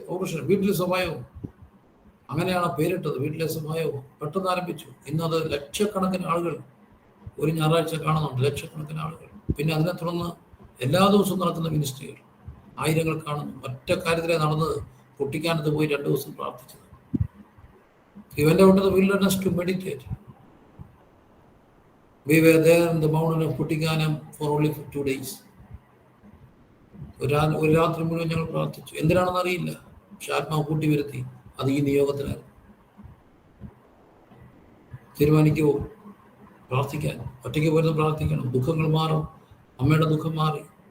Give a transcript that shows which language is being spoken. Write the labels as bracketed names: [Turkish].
[Malayalam] Operation വീട്ടിലെ സ്വഭാവവും. അങ്ങനെയാണ് പേരിട്ടത്, വീട്ടിലെ സ്വഭാവവും. പെട്ടെന്ന് ആരംഭിച്ചു. ഇന്നത് ലക്ഷക്കണക്കിന് ആളുകൾ ഒരു ഞായറാഴ്ച കാണുന്നുണ്ട്, ലക്ഷക്കണക്കിന് ആളുകൾ. പിന്നെ അതിനെ തുടർന്ന് എല്ലാ ദിവസവും നടക്കുന്ന മിനിസ്ട്രികൾ ആയിരങ്ങൾ കാണുന്നു. ഒറ്റ കാര്യത്തിലെ നടന്നത്, കുട്ടിക്കാനത്ത് പോയി 2 ദിവസം പ്രാർത്ഥിച്ചത്. [English] He went out of the wilderness to meditate. We were there in the mountain of Kuttikanam for only 2 days. [Malayalam] ഒരു രാത്രി മുഴുവൻ ഞങ്ങൾ പ്രാർത്ഥിച്ചു. എന്തിനാണെന്ന് അറിയില്ല, പക്ഷെ ആത്മാവ് കൂട്ടി വരുത്തി. അത് ഈ നിയോഗത്തിനായിരുന്നു. തീരുമാനിക്കുമോ പ്രാർത്ഥിക്കാൻ? ഒറ്റയ്ക്ക് പോയിരുന്നു പ്രാർത്ഥിക്കണം. ദുഃഖങ്ങൾ മാറും. അമ്മയുടെ ദുഃഖം മാറി.